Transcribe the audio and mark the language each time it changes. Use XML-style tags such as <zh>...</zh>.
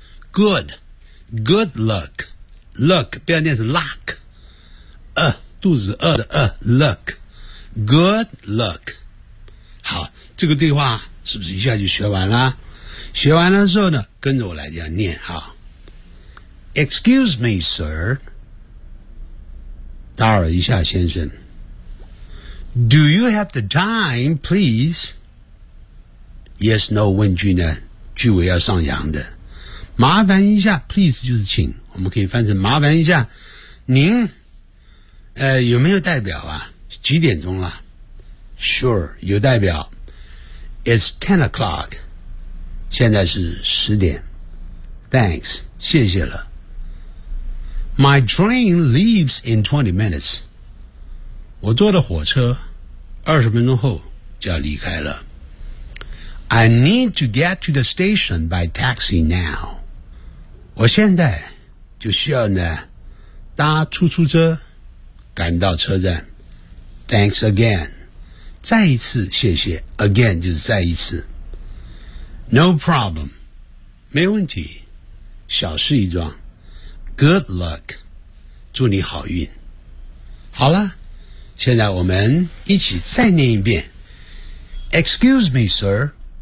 <zh>Good luck， luck 不要念成 luck， 肚子饿的luck。 Good luck， 好，这个对话是不是一下就学完了？学完了之后呢，跟着我来这样念哈。</zh> <en>Excuse me, sir，</en> <zh>打扰一下先生。</zh> <en>Do you have the time, please？</en> <zh>Yes, no 问句呢，句尾要上扬的。麻烦一下 ，please 就是请，我们可以翻成麻烦一下。您，有没有代表啊？几点钟了？ Sure， 有代表。</zh> <en>It's 10 o'clock，</en> <zh>现在是10点。 Thanks， 谢谢了。</zh> <en>My train leaves in 20 minutes，</en> <zh>我坐的火车20分钟后就要离开了。</zh> <en>I need to get to the station by taxi now，</en> <zh>我现在就需要呢搭出租车赶到车站。</zh> <en>Thanks again.</en> <zh>再一次谢谢 again 就是再一次</zh> <en>no problem</en> <zh>没问题小事一桩</zh> <en>good luck</en> <zh>祝你好运好了现在我们一起再念一遍</zh> <en>excuse me sir</en>